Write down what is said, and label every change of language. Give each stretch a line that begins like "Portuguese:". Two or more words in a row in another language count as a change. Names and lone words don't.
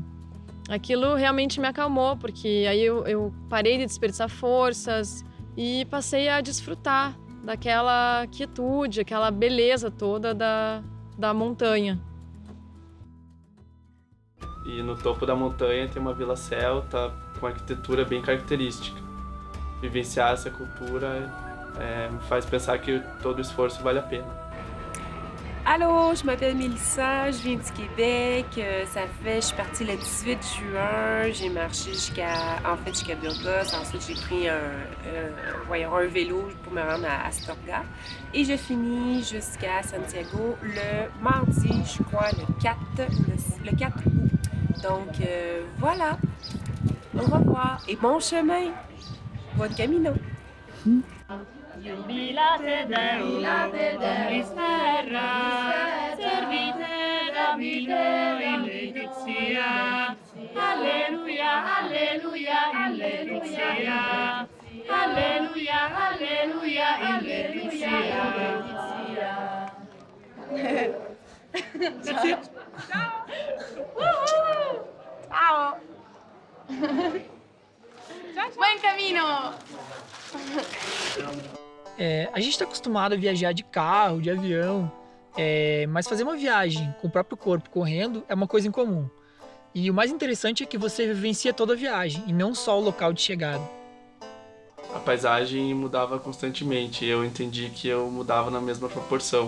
Portuguese: Aquilo realmente me acalmou, porque aí eu parei de desperdiçar forças e passei a desfrutar daquela quietude, aquela beleza toda da montanha. E no topo da montanha tem uma vila celta com uma arquitetura bem característica. Vivenciar essa cultura me faz pensar que todo esforço vale a pena.
French: Allô, je m'appelle Mélissa, je viens du Québec. Je suis partie le 18 juin. J'ai marché jusqu'à Burgos. Ensuite, j'ai pris un vélo pour me rendre à Astorga. Et je finis jusqu'à Santiago le mardi, je crois, le 4 août. Donc, voilà. Au revoir et bon chemin.
Spanish: Bon camino.
Latin: Jubilate Deo, Misera, servite Davide
Italian: in letizia. Alleluia, alleluia, in letizia. Alleluia, alleluia, in letizia.
English: That's it.
Italian: Ciao!
Spanish: Buen camino!
Portuguese: A gente está acostumado a viajar de carro, de avião, mas fazer uma viagem com o próprio corpo correndo é uma coisa incomum. E o mais interessante é que você vivencia toda a viagem e não só o local de chegada. A paisagem mudava constantemente e eu entendi que eu mudava na mesma proporção.